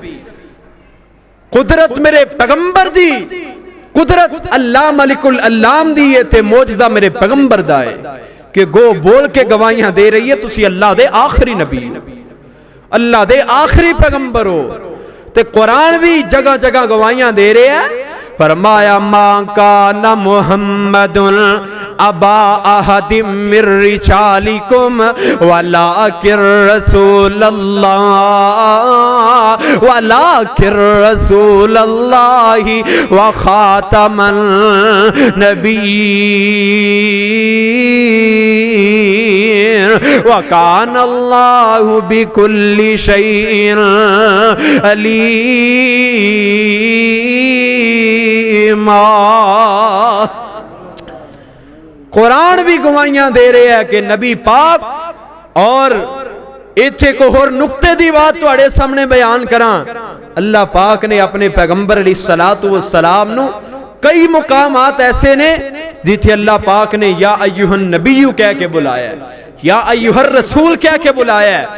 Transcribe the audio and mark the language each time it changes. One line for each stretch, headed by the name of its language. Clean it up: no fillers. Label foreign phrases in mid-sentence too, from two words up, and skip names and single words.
Punjabi: قدرت میرے پیغمبر دی، قدرت اللہ ملک العلام دی ہے تے معجزہ میرے پیغمبر دا ہے کہ گو بول کے گواہیاں دے رہی ہے تسی اللہ دے آخری نبی، اللہ دے آخری پیغمبر ہو. تے قرآن بھی جگہ جگہ گواہیاں دے رہے ہیں.
Arabic: फरमाया ما كان محمد أبا أحد من رجالكم ولكن رسول الله ولكن رسول الله وخاتم النبيين وكان الله بكل شيء عليما.
Punjabi: قرآن بھی گواہیاں دے رہے ہیں کہ نبی پاک، اور ایتھے کو ہور نکتے دی بات تہاڈے سامنے بیان کراں. اللہ پاک نے اپنے پیغمبر
Arabic: عليه الصلاة والسلام
Punjabi: نوں کئی مقامات ایسے نے جتھے اللہ پاک نے
Arabic: يا أيها النبي
Punjabi: کہہ کے بلایا ہے,
Arabic: يا أيها الرسول
Punjabi: کہہ کے بلایا ہے.